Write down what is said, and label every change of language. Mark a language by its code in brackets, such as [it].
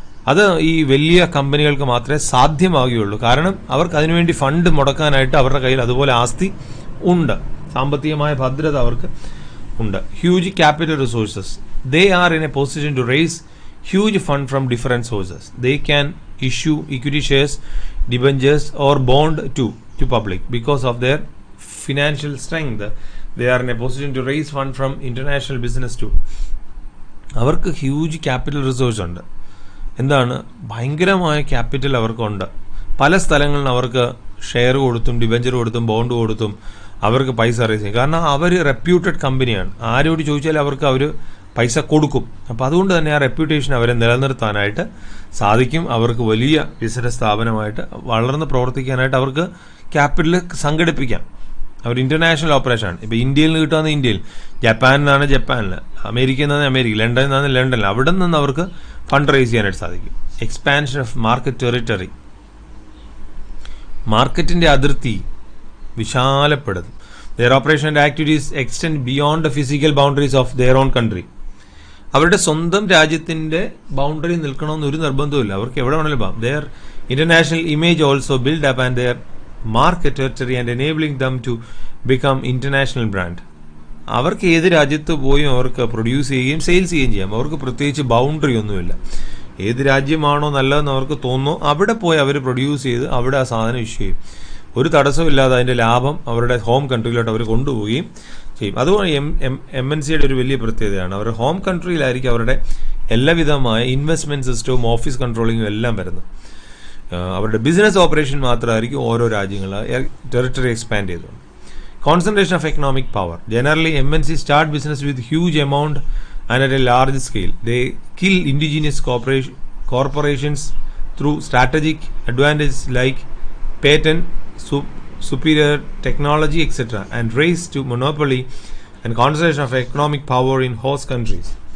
[ml] അത് ഈ വലിയ കമ്പനികൾക്ക് മാത്രമേ സാധ്യമാകുകയുള്ളൂ. കാരണം അവർക്ക് അതിനുവേണ്ടി ഫണ്ട് മുടക്കാനായിട്ട് അവരുടെ കയ്യിൽ അതുപോലെ ആസ്തി ഉണ്ട്, സാമ്പത്തികമായ ഭദ്രത അവർക്ക് ഉണ്ട്. [en] Huge capital resources. They are in a position to raise huge fund from different sources. They can issue equity shares, debentures or bond to public. Because of their financial strength, they are in a position to raise fund from international business too. [ml] അവർക്ക് huge capital resource ഉണ്ട്. എന്താണ്, ഭയങ്കരമായ capital അവർക്കുണ്ട്. പല സ്ഥലങ്ങളിൽ അവർക്ക് share കൊടുത്തും debenture കൊടുത്തും ബോണ്ട് കൊടുത്തും അവർക്ക് പൈസ റേസ് ചെയ്യും. കാരണം അവർ റെപ്യൂട്ടഡ് കമ്പനിയാണ്. ആരോട് ചോദിച്ചാൽ അവർക്ക് അവർ പൈസ കൊടുക്കും. അപ്പോൾ അതുകൊണ്ട് തന്നെ ആ റെപ്യൂട്ടേഷൻ അവരെ നിലനിർത്താനായിട്ട് സാധിക്കും. അവർക്ക് വലിയ ബിസിനസ് സ്ഥാപനമായിട്ട് വളർന്ന് പ്രവർത്തിക്കാനായിട്ട് അവർക്ക് ക്യാപിറ്റൽ സംഘടിപ്പിക്കാം. അവർ ഇൻ്റർനാഷണൽ ഓപ്പറേഷനാണ്. ഇപ്പോൾ ഇന്ത്യയിൽ നിന്ന് കിട്ടുന്ന ഇന്ത്യയിൽ, ജപ്പാനിൽ നിന്നാണ് ജപ്പാനിൽ, അമേരിക്കയിൽ നിന്നാണ് അമേരിക്കയിൽ, ലണ്ടനിൽ നിന്നാണ് ലണ്ടനിൽ, അവിടെ നിന്ന് അവർക്ക് ഫണ്ട് റേസ് ചെയ്യാനായിട്ട് സാധിക്കും. [en] Expansion of market territory. [ml] മാർക്കറ്റിൻ്റെ അതിർത്തി വിശാലപ്പെടുത്തും. [en] Their operation and activities extend beyond the physical boundaries of their own country. [ml] അവരുടെ സ്വന്തം രാജ്യത്തിൻ്റെ ബൗണ്ടറി നിൽക്കണമെന്ന് ഒരു നിർബന്ധമില്ല, അവർക്ക് എവിടെ വേണമെങ്കിലും പോകാം. [en] Their international image also build up and their market territory and enabling them to become international brand. [ml] അവർക്ക് ഏത് രാജ്യത്ത് പോയും അവർക്ക് പ്രൊഡ്യൂസ് ചെയ്യുകയും സെയിൽസ് ചെയ്യുകയും ചെയ്യാം. അവർക്ക് പ്രത്യേകിച്ച് ബൗണ്ടറി ഒന്നുമില്ല. ഏത് രാജ്യമാണോ നല്ലതെന്ന് അവർക്ക് തോന്നുന്നു അവിടെ പോയി അവർ പ്രൊഡ്യൂസ് ചെയ്ത് അവിടെ ആ സാധനം ഇഷ്യൂ ചെയ്യും. ഒരു തടസ്സമില്ലാതെ അതിൻ്റെ ലാഭം അവരുടെ ഹോം കൺട്രിയിലോട്ട് അവർ കൊണ്ടുപോവുകയും ചെയ്യും. അതുകൊണ്ട് MNCയുടെ ഒരു വലിയ പ്രത്യേകതയാണ്, അവരുടെ ഹോം കൺട്രിയിലായിരിക്കും അവരുടെ എല്ലാവിധമായ ഇൻവെസ്റ്റ്മെൻറ്റ് സിസ്റ്റവും ഓഫീസ് കൺട്രോളിങ്ങും എല്ലാം വരുന്നത്. അവരുടെ ബിസിനസ് ഓപ്പറേഷൻ മാത്രമായിരിക്കും ഓരോ രാജ്യങ്ങൾ ടെറിട്ടറി എക്സ്പാൻഡ് ചെയ്തുകൊണ്ട്. [en] Concentration of economic power. Generally MNC start business with huge amount and at a large scale. They kill indigenous corporations through strategic advantage like patent, superior technology, etc., and race to monopoly and concentration of economic power in host countries.